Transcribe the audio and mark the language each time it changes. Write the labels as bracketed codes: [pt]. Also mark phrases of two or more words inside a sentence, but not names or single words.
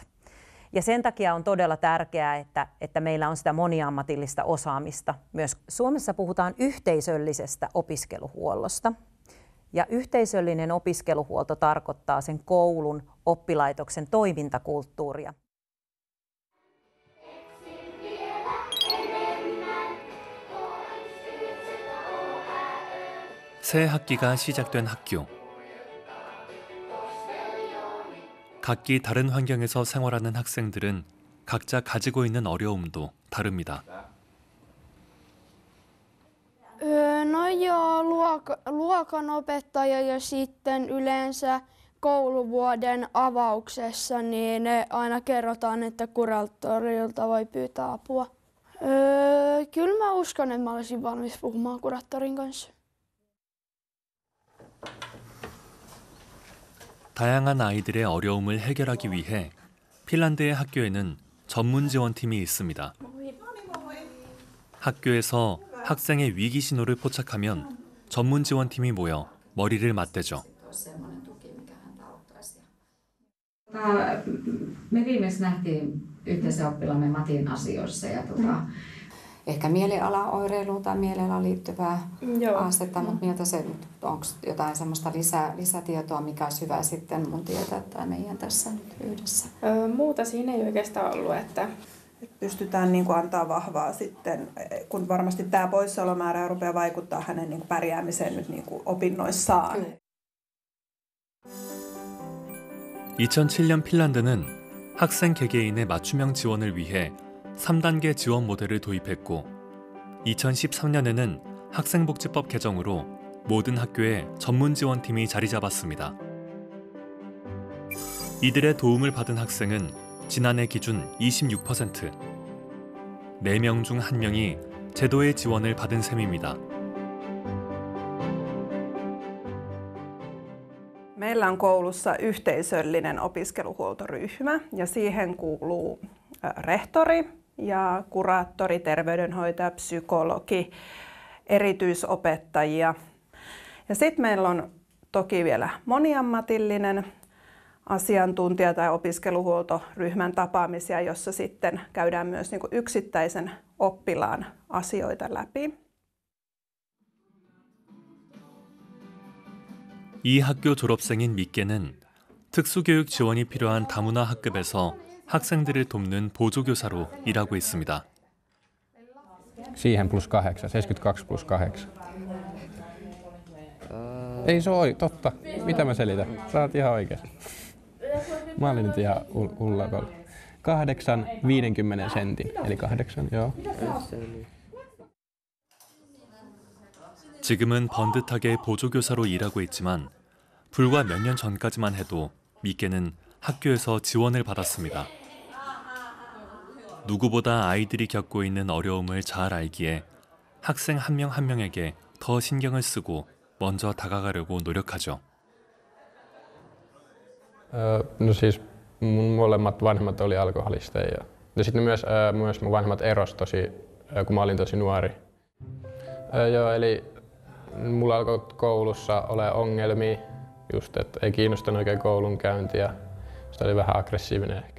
[fi] Ja sen takia on todella tärkeää, että meillä on sitä moniammatillista osaamista. Myös Suomessa puhutaan yhteisöllisestä opiskeluhuollosta. Ja yhteisöllinen opiskeluhuolto tarkoittaa sen koulun, oppilaitoksen toimintakulttuuria. [ko] 새 학기가 시작된 학교. 각기 다른 환경에서 생활하는 학생들은 각자 가지고 있는 어려움도 다릅니다. [fi] No joo, luokanopettaja ja sitten yleensä kouluvuoden avauksessa niin aina kerrotaan, että kuraattorilta voi pyytää apua. Kyllä mä uskon, että mä olisin valmis puhumaan kuraattorin kanssa. [ko] 다양한 아이들의 어려움을 해결하기 위해 핀란드의 학교에는 전문 지원팀이 있습니다. 학교에서 학생의 위기 신호를 포착하면 전문 지원팀이 모여 머리를 맞대죠. [fi] Me viimeksi nähtiin yhteisen oppilaamme Matin asioissa ja ehkä mielialaoireiluun tai mielialaan liittyvää haastetta, mutta miltä se, onko jotain semmoista lisätietoa, mikä olisi hyvä sitten mun tietää tai meidän tässä nyt yhdessä? Muuta siinä ei oikeastaan ollut, että pystytään niin kuin antaa vahvaa sitten, kun varmasti tämä poissaolomäärä rupeaa vaikuttaa hänen niin kuin pärjäämiseen nyt niin kuin opinnoissaan. [ko] 2007년 핀란드는 학생 개개인의 맞춤형 지원을 위해 3단계 지원 모델을 도입했고 2013년에는 학생복지법 개정으로 모든 학교에 전문 지원팀이 자리 잡았습니다. 이들의 도움을 받은 학생은 지난해 기준 26%. 4명 중 1명이 제도의 지원을 받은 셈입니다. [fi] Meillä on koulussa yhteisöllinen opiskeluhuoltoryhmä ja siihen kuuluu rehtori ja kuraattori, terveydenhoitaja, psykologi, erityisopettajia. Ja sitten meillä on toki vielä moniammatillinen asiantuntija- tai opiskeluhuoltoryhmän tapaamisia, jossa sitten käydään myös niin kuin yksittäisen oppilaan asioita läpi. [ko] 이 학교 졸업생인 미께는 특수교육 지원이 필요한 다문화 학급에서 학생들을 돕는 보조교사로 일하고 있습니다. [fi] Siihen +8, 72 +8. Ei se ole totta. Mitä mä selitän? Sä oot ihan oikeassa. Mä olin nyt ihan ullakolla. 8 50 sentin, eli 8, joo. [ko] 지금은 번듯하게 보조교사로 일하고 있지만 불과 몇 년 전까지만 해도 미께는 학교에서 지원을 받았습니다. 누구보다 아이들이 겪고 있는 어려움을 잘 알기에 학생 한 명 한 명에게 더 신경을 쓰고 먼저 다가가려고 노력하죠. [fi] No siis mun molemmat vanhemmat oli alkoholisteja. Ja sitten myös mun vanhemmat erosi tosi, kun mä olin tosi nuori. Joo, eli mulla alkoi koulussa olla ongelmia, just että ei kiinnostanut oikein koulunkäynti ja se oli vähän aggressiivinen ehkä.